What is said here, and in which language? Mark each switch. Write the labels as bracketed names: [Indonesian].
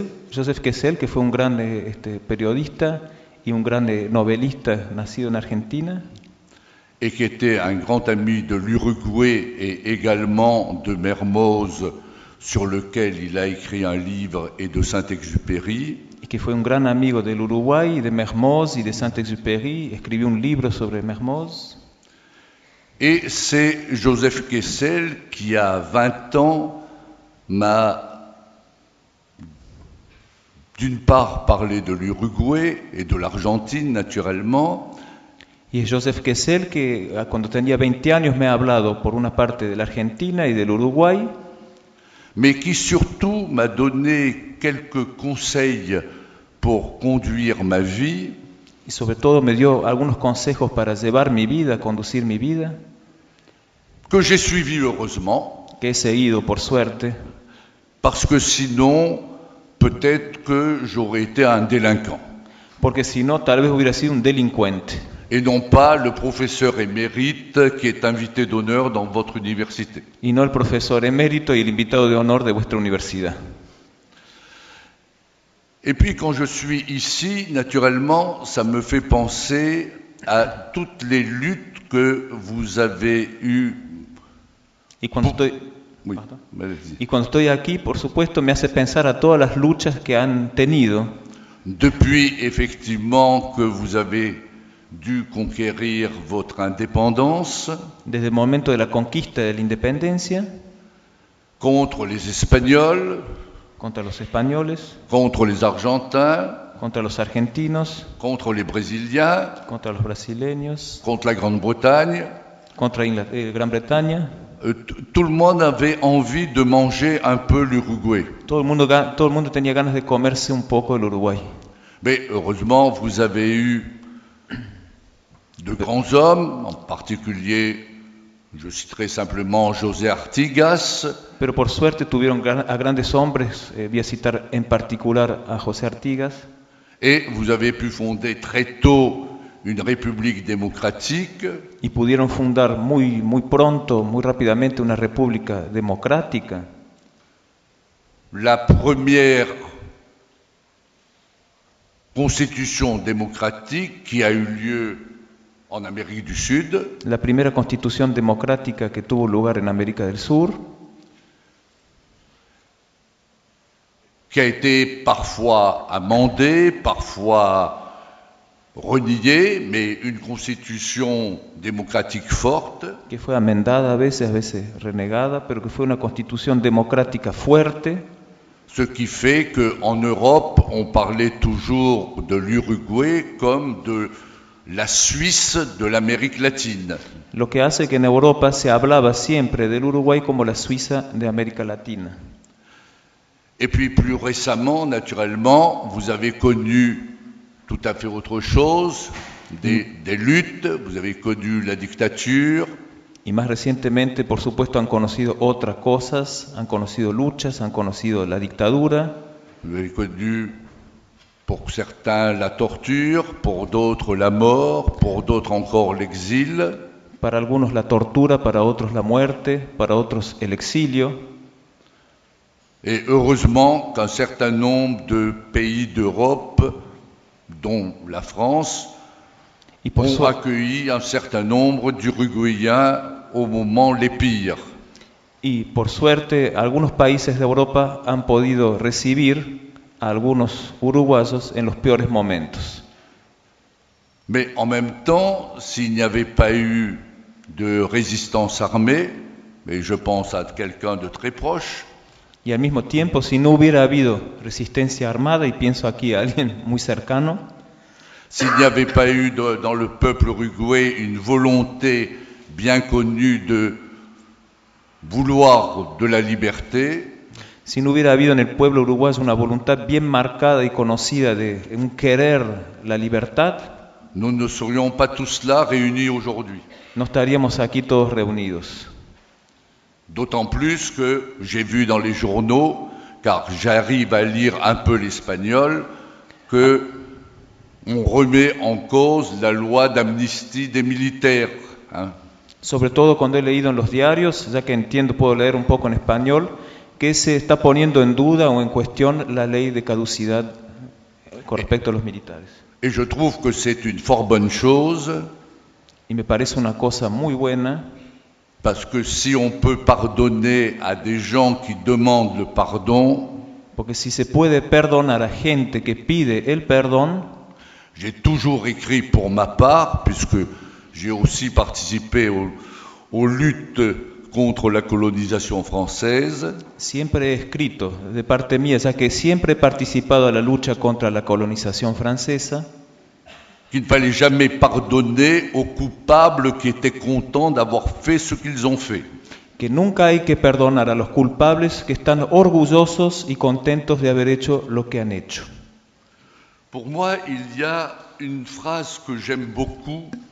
[Spanish] Joseph Kessel, que fue un gran periodista y un gran novelista nacido en Argentina. [French] Et qui était un grand ami de l'Uruguay et également de Mermoz, sur lequel il a écrit un livre, et de Saint-Exupéry. Et qui fut un grand ami de l'Uruguay, de Mermoz et de Saint-Exupéry, écrivit un livre sur Mermoz. Et c'est Joseph Kessel qui, à 20 ans, m'a d'une part parlé de l'Uruguay et de l'Argentine, naturellement. [Spanish] Y es Joseph Kessel que cuando tenía 20 años me ha hablado por una parte de la Argentina y del Uruguay. [French] Mais qui surtout m'a donné quelques conseils pour conduire ma vie. [Spanish] Y sobre todo me dio algunos consejos para llevar mi vida, conducir mi vida. [French] Que j'ai suivi heureusement. [Spanish] Que he seguido por suerte. [French] Parce que sinon, peut-être que j'aurais été un délinquant. [Spanish] Porque si no, tal vez hubiera sido un delincuente. [French] Et non pas le professeur émérite qui est invité d'honneur dans votre université. [Spanish] Y no el profesor emérito y el invitado de honor de vuestra universidad. [French] Et puis quand je suis ici, naturellement, ça me fait penser à toutes les luttes que vous avez eues. [Spanish] Y cuando estoy aquí, por supuesto, me hace pensar a todas las luchas que han tenido. [French] Depuis effectivement que vous avez dû conquérir votre indépendance. [Spanish] Desde el momento de la conquista de la independencia. [French] Contre les Espagnols. [Spanish] Contra los españoles. [French] Contre les Argentins. [Spanish] Contra los argentinos. [French] Contre les Brésiliens. [Spanish] Contra los brasileños. [French] Contre la Grande-Bretagne. [Spanish] Contra la Gran-Bretagne. [French] Tout le monde avait envie de manger un peu l'Uruguay. [Spanish] Todo el mundo tenía ganas de comerse un poco el Uruguay. [French] Mais heureusement, vous avez eu de grands hommes, en particulier, je citerai simplement José Artigas. [Spanish] Pero por suerte tuvieron a grandes hombres, voy a citar en particular a José Artigas. [French] Et vous avez pu fonder très tôt une république démocratique. [Spanish] Y pudieron fundar muy, muy pronto, muy rápidamente una república democrática. [French] La première constitution démocratique qui a eu lieu en Amérique du Sud. [Spanish] La primera constitución democrática que tuvo lugar en América del Sur. [French] Qui a été parfois amendée, parfois reniée, mais une constitution démocratique forte. [Spanish] Que fue amendada a veces renegada, pero que fue una constitución democrática fuerte. [French] Ce qui fait que en Europe, on parlait toujours de l'Uruguay comme de la Suisse de l'Amérique latine. [Spanish] Lo que hace que en Europa se hablaba siempre del Uruguay como la Suiza de América Latina. [French] Et puis plus récemment, naturellement, vous avez connu tout à fait autre chose, des luttes, vous avez connu la dictature. [Spanish] Y más recientemente, por supuesto, han conocido otras cosas, han conocido luchas, han conocido la dictadura. [French] Vous avez connu pour certains la torture, pour d'autres la mort, pour d'autres encore l'exil. [Spanish] Para algunos la tortura, para otros la muerte, para otros el exilio. [French] Et heureusement qu'un certain nombre de pays d'Europe, dont la France, ont accueilli un certain nombre d'Uruguayens au moment les pires. [Spanish] Y por suerte, algunos países de Europa han podido recibir a algunos uruguayos en los peores momentos. [French] Mais en même temps, s'il n'y avait pas eu de résistance armée, mais je pense à quelqu'un de très proche. [Spanish] Y al mismo tiempo, si no hubiera habido resistencia armada, y pienso aquí a alguien muy cercano. [French] S'il n'y avait pas eu dans le peuple uruguayen une volonté bien connue de vouloir de la liberté. [Spanish] Si no hubiera habido en el pueblo uruguayo una voluntad bien marcada y conocida de un querer la libertad. [French] Nous ne serions pas tous là réunis aujourd'hui. [Spanish] No estaríamos aquí todos reunidos. [French] D'autant plus que j'ai vu dans les journaux, car j'arrive à lire un peu l'espagnol, que on remet en cause la loi d'amnistie des militaires. Hein. [Spanish] Sobre todo cuando he leído en los diarios, ya que entiendo, puedo leer un poco en español, que se está poniendo en duda o en cuestión la ley de caducidad con respecto a los militares. [French] Et je trouve que c'est une fort bonne chose. [Spanish] Y me parece una cosa muy buena. [French] Parce que si on peut pardonner à des gens qui demandent le pardon. [Spanish] Porque si se puede perdonar a gente que pide el perdón. [French] J'ai toujours écrit pour ma part, puisque j'ai aussi participé aux luttes contre la colonisation française. [Spanish] Siempre he escrito de parte mía, ya que siempre he participado a la lucha contra la colonización francesa. [French] Qu'il ne fallait jamais pardonner aux coupables qui étaient contents d'avoir fait ce qu'ils ont fait. [Spanish] Que nunca hay que perdonar a los culpables que están orgullosos y contentos de haber hecho lo que han hecho. [French] Pour moi, il y a une phrase que j'aime beaucoup.